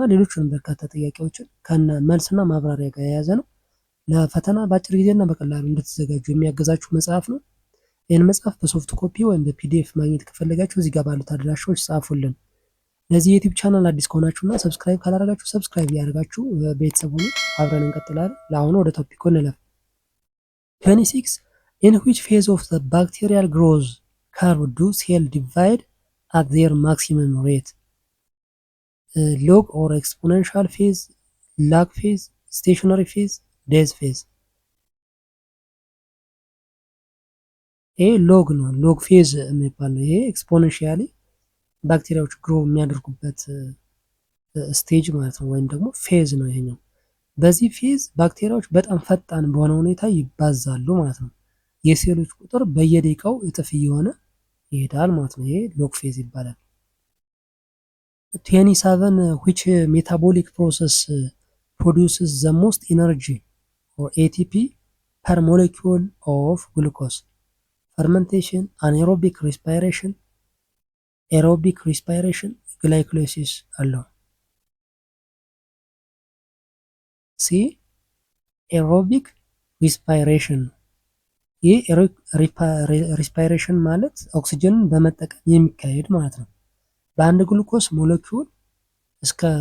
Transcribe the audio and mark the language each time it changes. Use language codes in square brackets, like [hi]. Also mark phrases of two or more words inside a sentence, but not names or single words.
[am] ሌሎችንም በርካታ ጥያቄዎችን ከነ መልስና ማብራሪያ ጋር የያዘ ነው። ለፈተና በአጭር ጊዜና በቀላሉ እንድትዘጋጁ የሚያግዛችሁ መጽሐፍ ነው። ይህን መጽሐፍ በሶፍት ኮፒ ወይም በፒዲኤፍ ማግኘት ከፈለጋችሁ እዚህ ጋር ባሉት አድራሻዎች ጻፉልን። ለዚህ የዩቲዩብ ቻናል አዲስ ከሆናችሁና ሰብስክራይብ ካላደረጋችሁ ሰብስክራይብ እያደረጋችሁ ቤተሰቡን አብረን እንቀጥላለን። ለአሁኑ ወደ ቶፒኩ እንለፍ። 26 [en] in which phase of the bacterial growth curve do cell divide at their maximum rate? log or exponential phase, lag phase, stationary phase, death phase? [am] ይሄ ሎግ ነው። [en] log phase [am] የሚባል ነው። ይሄ ኤክስፖኔንሺያሊ ባክቴሪያዎች ግሮ የሚያደርጉበት ስቴጅ ማለት ነው፣ ወይም ደግሞ ፌዝ ነው ይሄኛው። በዚህ ፌዝ ባክቴሪያዎች በጣም ፈጣን በሆነ ሁኔታ ይባዛሉ ማለት ነው። የሴሎች ቁጥር በየደቂቃው እጥፍ እየሆነ ይሄዳል ማለት ነው። ይሄ [en] log phase [am] ይባላል። 27 [en] which metabolic process produces the most energy or ATP per molecule of glucose? fermentation, anaerobic respiration, aerobic respiration, glycolysis [am] አለው። [en] C aerobic respiration። [am] ይህ ሪስፓይሬሽን ማለት ኦክሲጅንን በመጠቀም የሚካሄድ ማለት ነው። በአንድ ግሉኮስ ሞለኪውል እስከ